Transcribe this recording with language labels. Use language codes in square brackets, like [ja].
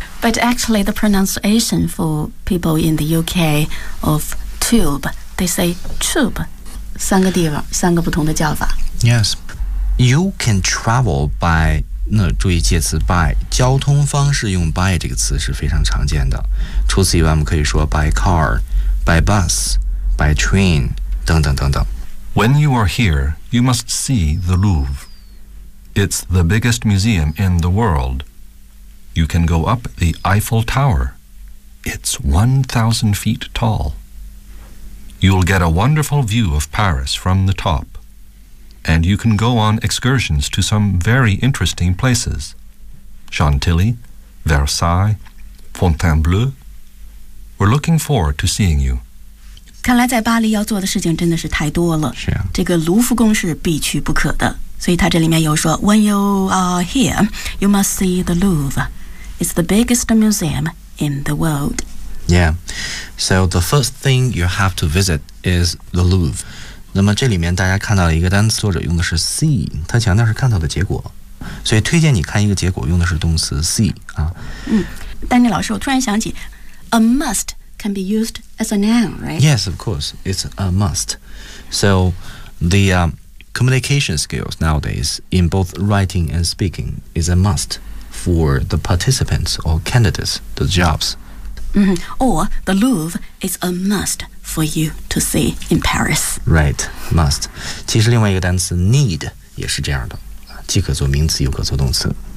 [en] But actually, the pronunciation for people in the UK of tube, they say tube. [zh] 三个地方，三个不同的叫法。 [en] Yes. You can travel by, [zh] 那注意介词 by, 交通方式用 by 这个词是非常常见的。除此以外，我们可以说 [en] by car, by bus, by train, [zh] 等等等等。 [en] When you are here, you must see the Louvre. It's the biggest museum in the world. You can go up the Eiffel Tower. It's 1,000 feet tall. You'll get a wonderful view of Paris from the top. And you can go on excursions to some very interesting places. Chantilly, Versailles, Fontainebleau. We're looking forward to seeing you. [zh] 看来在巴黎要做的事情真的是太多了，是啊，这个卢浮宫是必去不可的，所以他这里面又说 [en] When you are here, you must see the Louvre. It's the biggest museum in the world. Yeah, so the first thing you have to visit is the Louvre. [zh] 那么这里面大家看到了一个单词，作者用的是 see， 他强调是看到的结果，所以推荐你看一个结果用的是动词 see 啊。嗯，丹尼老师，我突然想起 [en] a must can be used as a noun, right? Yes, of course. It's a must. So the communication skills nowadays in both writing and speaking is a must for the participants or candidates, the jobs. Mm-hmm. Or the Louvre is a must for you to see in Paris. Right, must. [zh] 其实另外一个单词 need 也是这样的，既可做名词又可做动词。